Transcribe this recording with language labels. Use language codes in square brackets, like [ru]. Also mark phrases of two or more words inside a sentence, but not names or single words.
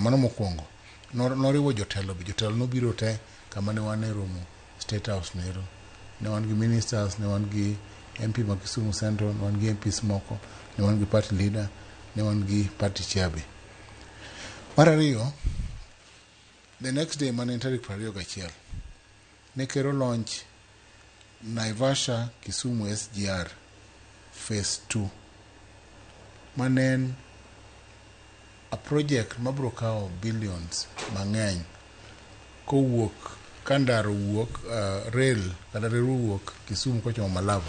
[luo] Mano mokwongo. Noriwo jotelo be. Jotelo nobiro te kama ne wan e romo State House nero. Ne wan gi ministers, ne wan gi MP ma Kisumu Central, ne wan gi MPs moko, ne wan gi [en] party leader, [luo] ne wan gi [en] party chair [luo] be. Mar ariyo, [en] the next day [luo] mane tarik 21 ne kero launch Naivasha Kisumu SGR phase 2 manen a project mabro kao billions mang'eny kowuok kandaro wuok rail kata reru wuok Kisumu kochomo Malava.